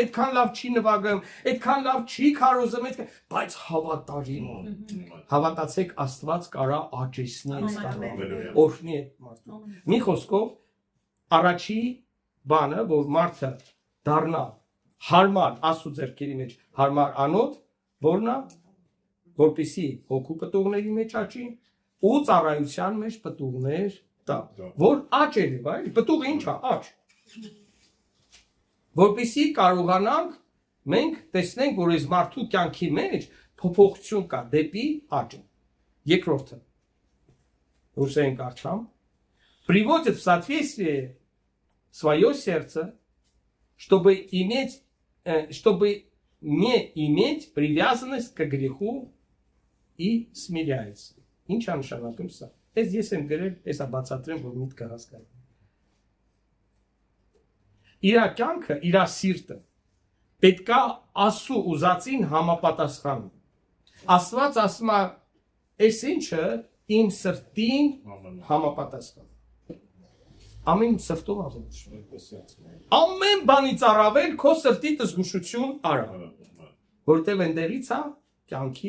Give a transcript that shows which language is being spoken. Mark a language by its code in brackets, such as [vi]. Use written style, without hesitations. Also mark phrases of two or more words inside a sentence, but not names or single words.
[hy] այդքան լավ չի նվագում, այդքան լավ չի քարոզում, բայց հավատարիմ է։ Հավատացեք, Աստված կարա աճեցնի այս օրհնի այդ մարդուն։ Մի խոսքով, առաջի բանը, որ մարդը դառնա հարմար Աստծո ձեռքերի մեջ, հարմար անոթ, որն է որպեսի հոգու պտուղների մեջ աճի ու ծառայության մեջ պտուղներ տա, որ աճելի, բայ, պտուղը ինչ է, աճ։ Որպեսի կարողանանք մենք տեսնենք, որ այս մարդու կյանքի մեջ փոփոխություն կա դեպի աճը։ Երկրորդը, ռուսերեն կարդամ, [ru] приводит в соответствие свое сердце, чтобы не иметь привязанность к греху и смиряется. [hy] Ինչ է նշանակում սա։ Ես եմ գրել, ես բացատրեմ, որ միտքը հասկանա։ Իր կյանքը, իր սիրտը պետքա Աստծո ուզածին համապատասխան։ Աստված ասում է, այս ինչը իմ սրտին համապատասխան։ Ամեն սրտով ասում։ Ամեն բանից առավել քո սրտի զգուշություն արա։ Որտեղ ընդերից է կյանքի